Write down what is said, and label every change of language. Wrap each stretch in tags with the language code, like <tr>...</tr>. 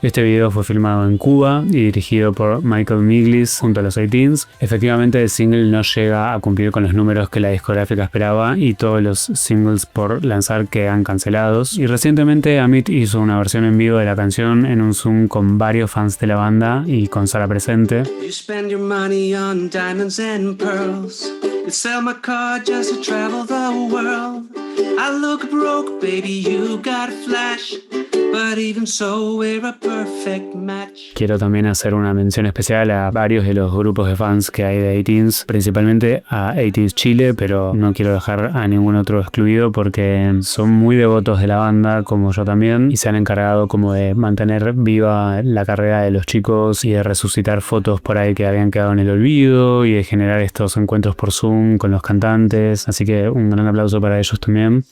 <es>Este video fue filmado en Cuba y dirigido por Michael Miglis junto a los 18s. Efectivamente el single no llega a cumplir con los números que la discográfica esperaba y todos los singles por lanzar quedan cancelados. Y recientemente Amit hizo una versión en vivo de la canción en un Zoom con varios fans de la banda y con Sara presente.</es> <en>You spend your money on diamonds and pearls. You sell my car just to travel the world. I look broke, baby, you got a flash. But even so, we're a perfect match.</en> <es>Quiero también hacer una mención especial a varios de los grupos de fans que hay de 18s, principalmente a 18s Chile, pero no quiero dejar a ningún otro excluido porque son muy devotos de la banda, como yo también, y se han encargado como de mantener viva la carrera de los chicos y de resucitar fotos por ahí que habían quedado en el olvido y de generar estos encuentros por Zoom con los cantantes, así que un gran aplauso para ellos también.</es>